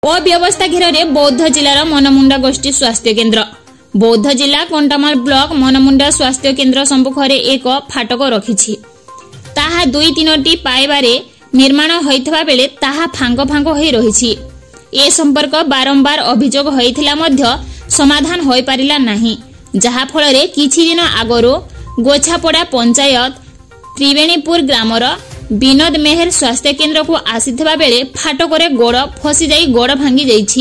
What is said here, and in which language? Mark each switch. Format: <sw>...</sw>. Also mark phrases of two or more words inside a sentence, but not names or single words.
<or>ଅବ୍ୟବସ୍ଥା ଘେର ବୌଦ୍ଧ ଜିଲ୍ଲାର ମନମୁଣ୍ଡା ଗୋଷ୍ଠୀ ସ୍ୱାସ୍ଥ୍ୟ କେନ୍ଦ୍ର। ବୌଦ୍ଧ ଜିଲ୍ଲା କଣ୍ଟାମାଳ ବ୍ଲକ ମନମୁଣ୍ଡା ସ୍ୱାସ୍ଥ୍ୟ କେନ୍ଦ୍ର ସମ୍ମୁଖେ ଏକ ଫାଟକ ରହିଛି। ତାହା 2-3ଟି ପାଇପରେ ନିର୍ମାଣ ହୋଇଥିବା ବେଳେ ତାହା ଫାଙ୍କ ଫାଙ୍କ ହୋଇ ରହିଛି। ଏ ସମ୍ପର୍କ ବାରମ୍ବାର ଅଭିଯୋଗ ହୋଇଥିଲା ମଧ୍ୟ ସମାଧାନ ହୋଇ ପାରିଲା ନାହିଁ, ଯାହା ଫଳରେ କିଛି ଦିନ ଆଗରୁ ଗୋଛାପଡ଼ା ପଞ୍ଚାୟତ ତ୍ରିବେଣୀପୁର ଗ୍ରାମର ବିନୋଦ ମେହେର ସ୍ୱାସ୍ଥ୍ୟ କେନ୍ଦ୍ର କୁ ଆସିଥିବା ବେଳେ ଫାଟକରେ ଗୋଡ଼ ଫସି ଯାଇ ଗୋଡ଼ ଭାଙ୍ଗି ଯାଇଛି।</or>